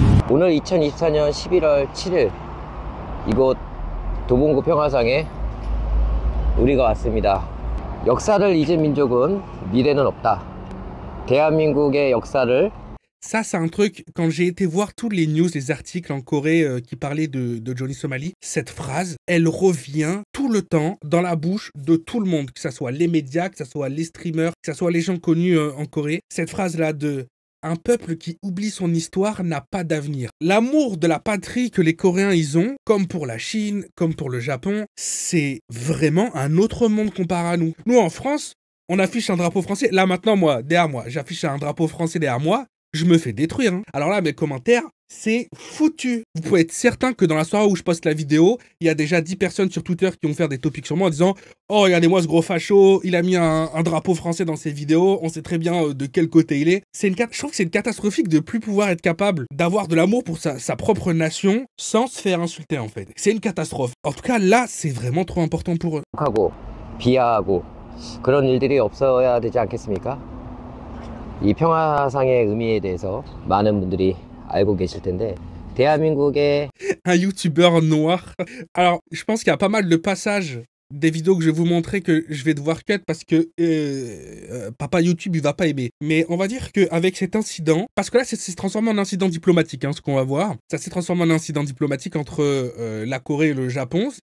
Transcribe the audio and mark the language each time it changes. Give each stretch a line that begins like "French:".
Korean: 오늘 2024년 11월 7일 이곳 도봉구 평화상에 우리가 왔습니다. 역사를 잊은 민족은 미래는 없다. 대한민국의 역사를
French: Ça, c'est un truc, quand j'ai été voir tous les news, les articles en Corée qui parlaient de Johnny Somali, cette phrase, elle revient tout le temps dans la bouche de tout le monde, que ce soit les médias, que ce soit les streamers, que ce soit les gens connus en Corée. Cette phrase-là de « Un peuple qui oublie son histoire n'a pas d'avenir ». L'amour de la patrie que les Coréens ils ont, comme pour la Chine, comme pour le Japon, c'est vraiment un autre monde comparé à nous. Nous, en France, on affiche un drapeau français. Là, maintenant, moi, derrière moi, j'affiche un drapeau français derrière moi. Je me fais détruire. Hein. Alors là, mes commentaires, c'est foutu. Vous pouvez être certain que dans la soirée où je poste la vidéo, il y a déjà 10 personnes sur Twitter qui vont faire des topics sur moi en disant « Oh, regardez-moi ce gros facho, il a mis un drapeau français dans ses vidéos, on sait très bien de quel côté il est. » Je trouve que c'est une catastrophique de plus pouvoir être capable d'avoir de l'amour pour sa propre nation sans se faire insulter en fait. C'est une catastrophe. En tout cas, là, c'est vraiment trop important pour eux.
Korean: 하고 비하하고 그런 일들이 없어야 되지 않겠습니까? 이 평화상의 의미에 대해서 많은 분들이 알고 계실 텐데 대한민국의
French: Un youtubeur noir. Alors, je pense qu'il y a pas mal de passages des vidéos que je vais vous montrer que je vais devoir cut parce que papa YouTube il va pas aimer. Mais on va dire qu'avec cet incident, parce que là c'est transformé en incident diplomatique, hein, ce qu'on va voir. Ça s'est transformé en incident diplomatique entre la Corée et le Japon.